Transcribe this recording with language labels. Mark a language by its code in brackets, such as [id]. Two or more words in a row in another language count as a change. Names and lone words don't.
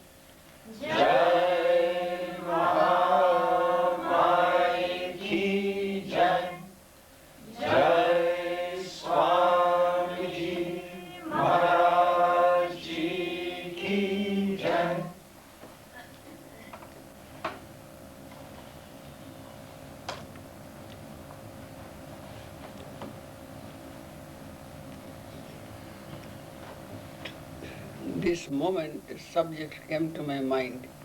[hi] Jai Mahamai Ki Jai. Jai Swami Maharaj Ki Jai. [en] This moment, the subject came to my mind.